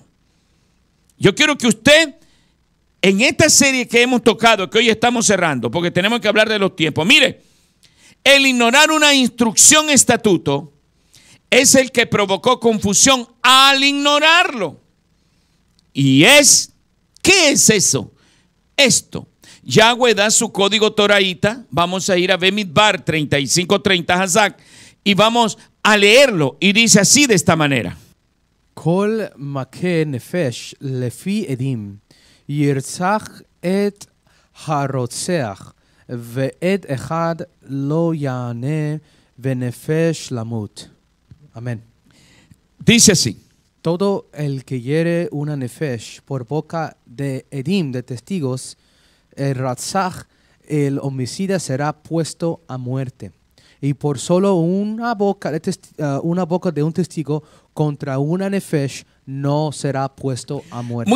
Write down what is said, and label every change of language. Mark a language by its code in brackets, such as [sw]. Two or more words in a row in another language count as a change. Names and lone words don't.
[es] Yo quiero que usted, en esta serie que hemos tocado, que hoy estamos cerrando, porque tenemos que hablar de los tiempos, mire, el ignorar una instrucción estatuto es el que provocó confusión al ignorarlo. Y ¿qué es eso? Esto. Yahweh da su código toraíta. Vamos a ir a Bemidbar 35:30 Hazak y vamos a leerlo. Y dice así de esta manera. [he] כל מכה נפש לפי עדים ירצח את הרוצח ועד אחד לא יענה ונפש למות. [es] Amén. Dice así. Todo el que hiere una nefesh por boca de edim, de testigos, el ratzach, el homicida, será puesto a muerte. Y por solo una boca de un testigo contra una nefesh no será puesto a muerte.